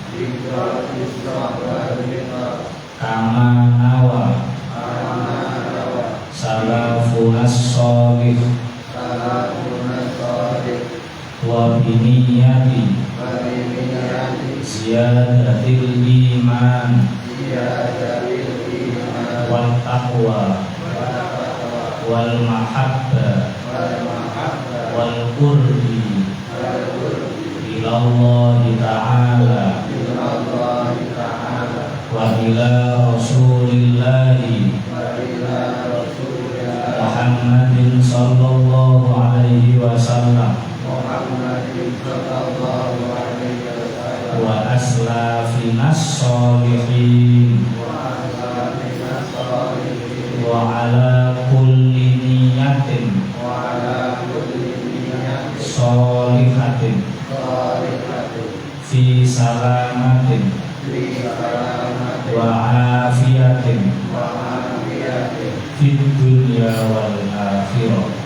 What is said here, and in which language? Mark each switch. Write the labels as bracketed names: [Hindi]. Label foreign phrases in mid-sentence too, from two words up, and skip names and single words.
[Arabic] كما نوى سلفنا الصالح وبنية زيادة الإيمان والتقوى والمحبة والقرب إلى الله تعالى وإلى رسول الله محمد صلى الله عليه وسلم وأسلافنا الصالحين وعلى كل نية صالحة في سلامة وعافية في الدنيا والآخرة.